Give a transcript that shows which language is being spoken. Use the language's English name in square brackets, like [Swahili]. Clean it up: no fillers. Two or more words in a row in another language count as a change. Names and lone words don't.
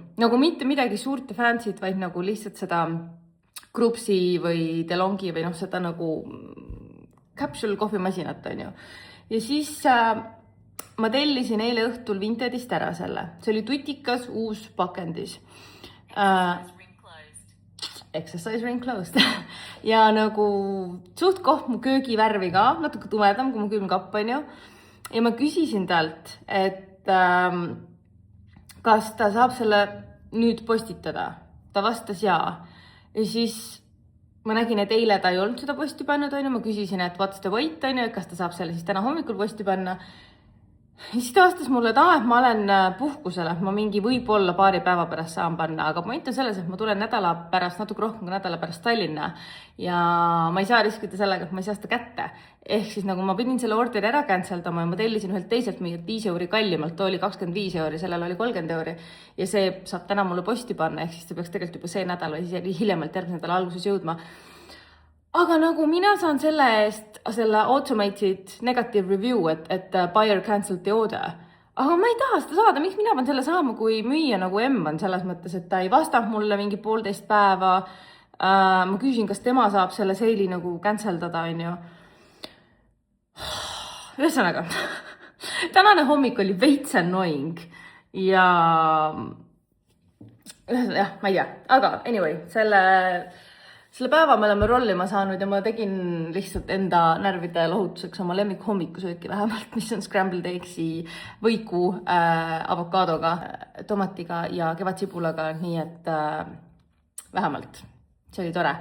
[Estonian] Nagu mitte midagi suurt ja fancy't, vaid nagu lihtsalt seda Krupsi või DeLonghi või seda nagu capsule kohvimasinat, on ju. Ja siis ma tellisin eile õhtul Vintedist ära selle. See oli tutikas, uus pakendis. [English] exercise ring closed. [Estonian] Ja nagu suht koht mu köögivärvi ka, natuke tumedam kui mu külmkapp on ju. Ja ma küsisin talt, et kas ta saab selle nüüd postitada. Ta vastas jaa. Ja siis ma nägin, et eile ta ei olnud seda posti pannud, on ju. Ma küsisin, et [English] what's the wait, [Estonian] on ju, kas ta saab selle siis täna hommikul posti panna. Ja siis ta vastas mulle, et ma olen puhkusele, ma mingi võib-olla paari päeva pärast saan panna, aga point on selles, et ma tulen nädala pärast, natuke rohkem kui nädala pärast Tallinna ja ma ei saa riskida sellega, et ma ei saa seda kätte. Ehk siis nagu ma pidin selle orderi ära canceldama ja ma tellisin ühelt teiselt mingit 5 euri kallimalt, oli 25 euri, sellel oli 30 euri ja see saab täna mulle posti panna, ehk siis ta peaks tegelikult juba see nädal või siis hiljemalt järgmise nädala alguses jõudma. Aga nagu mina saan selle eest selle [English] automated negative review, [Estonian] et [English] buyer cancelled the order. [Estonian] Aga ma ei taha seda saada, miks mina pean selle saama, kui müüa nagu M on selles mõttes, et ta ei vastanud mulle mingi 1,5 päeva. Ma küsin, kas tema saab selle seili nagu canceldada, on ju. Ühesõnaga, tänane hommik oli veits annoying ja ma ei tea, aga anyway, selle päeva me oleme rollima saanud ja ma tegin lihtsalt enda närvide lohutuseks oma lemmik hommikusööki vähemalt, mis on [English] scrambled eggsi [Estonian] võiku avokaadoga, tomatiga ja kevadsibulaga, nii et vähemalt see oli tore.